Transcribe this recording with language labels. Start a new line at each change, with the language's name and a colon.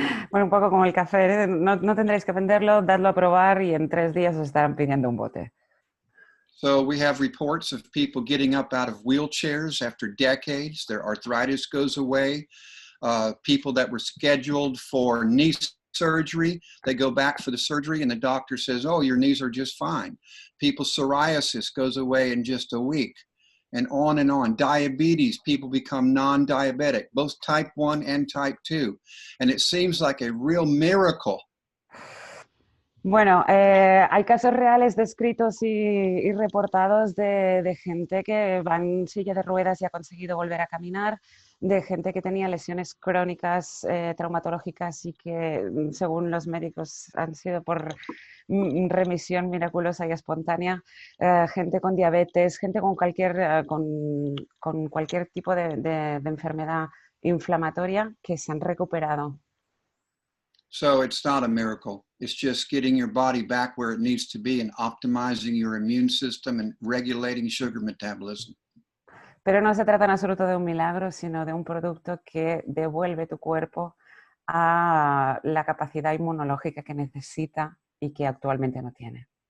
Spanish: Bueno, un poco como el café, ¿eh? No tendréis que venderlo, dadlo a probar y en 3 días os estarán pidiendo un bote.
English: So we have reports of people getting up out of wheelchairs after decades. Their arthritis goes away. People that were scheduled for knee surgery, they go back for the surgery and the doctor says, oh, your knees are just fine. People's psoriasis goes away in just a week. And on. Diabetes, people become non-diabetic, both type 1 and type 2. And it seems like a real miracle.
Spanish: Bueno, hay casos reales descritos y reportados de gente que va en silla de ruedas y ha conseguido volver a caminar, de gente que tenía lesiones crónicas, traumatológicas y que, según los médicos, han sido por remisión miraculosa y espontánea, gente con diabetes, gente con cualquier tipo de enfermedad inflamatoria que se han recuperado.
English: So it's not a miracle. It's just getting your body back where it needs to be and optimizing your immune system and regulating sugar metabolism.
Spanish: Pero no se trata en absoluto de un milagro, sino de un producto que devuelve tu cuerpo a la capacidad inmunológica que necesita y que actualmente no tiene.